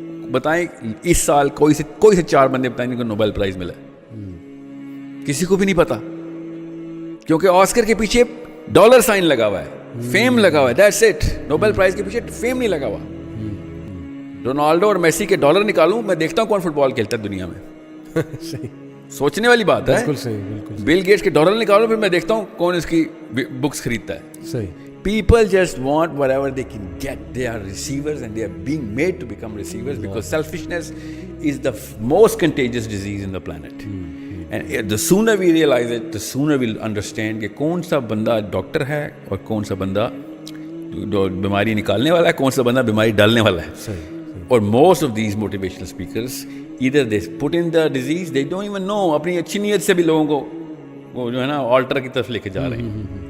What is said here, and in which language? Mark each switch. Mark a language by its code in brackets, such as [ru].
[ur] بتائیں اس سال کوئی سے 4 بندے بتائیں جن کو نوبل پرائز ملا ہے؟ کسی کو بھی نہیں پتا, کیونکہ آسکر کے پیچھے ڈالر سائن لگا ہوا ہے, فیم لگا ہوا ہے. That's it. نوبل پرائز کے پیچھے فیم نہیں لگا ہوا. رونالڈو اور میسی کے ڈالر نکالوں, میں دیکھتا ہوں کون فٹ بال کھیلتا ہے دنیا میں. سوچنے والی بات ہے. بالکل صحیح, بالکل. بل گیٹس کے ڈالر نکالوں, پھر میں دیکھتا ہوں کون اس کی بکس خریدتا ہے. صحیح. [en] People just want whatever they can get. They are receivers and they are being made to become receivers because selfishness is the most contagious disease in the planet. And the sooner we realize it, the sooner we'll understand [ur] کہ کون سا بندہ doctor ہے اور کون سا بندہ بیماری نکالنے والا ہے, کون سا بندہ بیماری ڈالنے والا ہے. صحیح. [en] اور most of these motivational speakers either they put in the disease, they don't even know. [ur] اپنی اچھی نیت سے بھی لوگوں کو وہ جو ہے نا آلٹر کی طرف لے کے جا رہے ہیں.